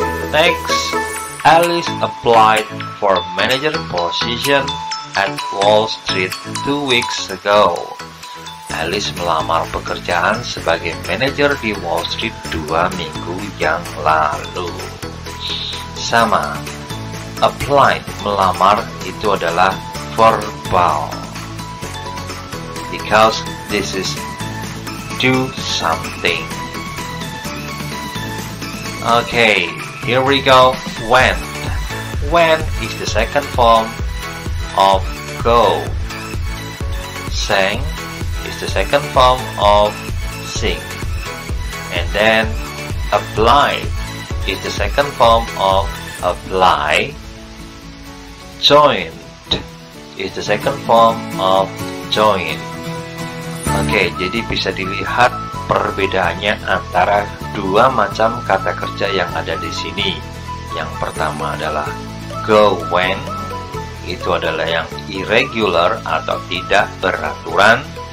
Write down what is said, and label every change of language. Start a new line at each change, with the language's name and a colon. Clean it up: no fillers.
English: Next, Alice applied for manager position at Wall Street 2 weeks ago.
Indonesian: Alice melamar pekerjaan sebagai manajer di Wall Street 2 minggu yang lalu. Sama, apply, melamar itu adalah verbal.
English: Because this is do something. Okay, here we go. When. When is the second form of go. Sang is the second form of sing. And then apply is the second form of apply. Join is the second form of join.
Indonesian: Oke, jadi bisa dilihat perbedaannya antara dua macam kata kerja yang ada di sini. Yang pertama adalah go when, itu adalah yang irregular atau tidak beraturan.